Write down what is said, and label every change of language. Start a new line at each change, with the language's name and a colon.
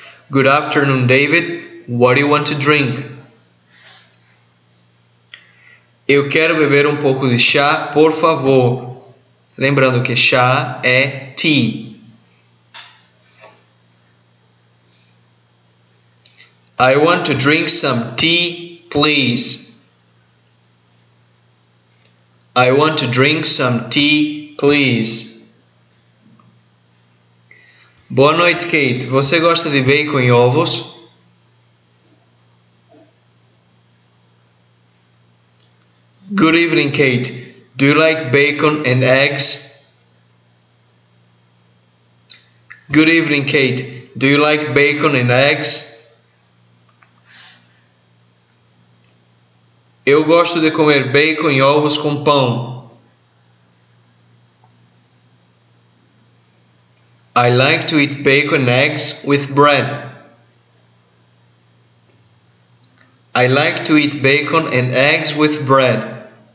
English: Good afternoon, David. What do you want to drink?
Portuguese: Eu quero beber um pouco de chá, por favor. Lembrando que chá é tea.
English: I want to drink some tea, please. I want to drink some tea, please.
Portuguese: Boa noite, Kate. Você gosta de bacon e ovos?
English: Good evening, Kate. Do you like bacon and eggs? Good evening, Kate. Do you like bacon and eggs?
Portuguese: Eu gosto de comer bacon e ovos com pão.
English: I like to eat bacon and eggs with bread. I like to eat bacon and eggs with bread.